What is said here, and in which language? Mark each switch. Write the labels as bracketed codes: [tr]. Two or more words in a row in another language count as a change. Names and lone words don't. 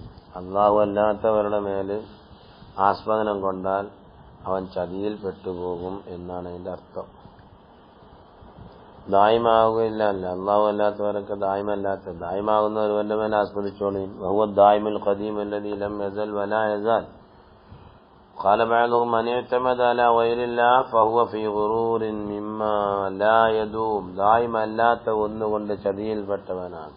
[ml] അള്ളാഹു അല്ലാത്തവരുടെ മേല് ആസ്പദനം കൊണ്ടാൽ അവൻ ചതിയിൽ പെട്ടുപോകും എന്നാണ് അതിന്റെ അർത്ഥം. ദായിമാവുകയില്ല. അള്ളാഹു അല്ലാത്തവരൊക്കെ ദായിമല്ലാത്ത ദായിമാകുന്ന ഒരുവന്റെ മേലെ ആസ്പദിച്ചോളി. [ar] وهو الدائم القديم الذي لم يزل ولا يزال. قال بعضهم من اعتمد على غير الله فهو في غرور مما لا يدوم. [ml] ദായിമ അല്ലാത്ത ഒന്നുകൊണ്ട് ചതിയിൽപ്പെട്ടവനാണ്.